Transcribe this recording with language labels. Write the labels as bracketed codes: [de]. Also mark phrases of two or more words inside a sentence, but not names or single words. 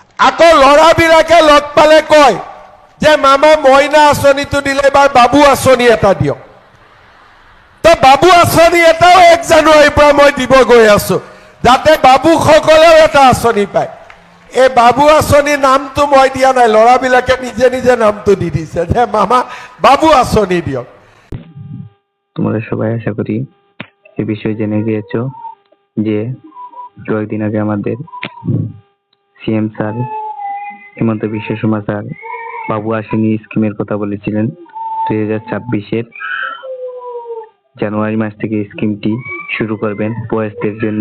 [as] আকৌ ল'ৰাবিলাকে লগ পালে কয় যে মামা মইনা আঁচনিটো দিলে বা বাবু আঁচনি এটা দিয়ক। তো বাবু আঁচনি এটাও 1 জানুৱাৰীৰ পৰা মই দিব গৈ আছো, যাতে বাবুসকলেও এটা আঁচনি পায়। এই বাবু আঁচনিৰ নামটো মই দিয়া নাই, ল'ৰাবিলাকে নিজে নিজে নামটো দি দিছে যে মামা বাবু আঁচনি দিয়ক। [bn] তোমরা সবাই আশা করি এই বিষয়ে জেনে গিয়েছো যে কয়েকদিন আগে আমাদের সিএম স্যার হিমন্ত বিশ্ব শর্মা স্যার বাবু আঁচনি স্কিমের কথা বলেছিলেন। 2026-এর জানুয়ারি মাস থেকে স্কিমটি শুরু করবেন বয়স্কদের জন্য।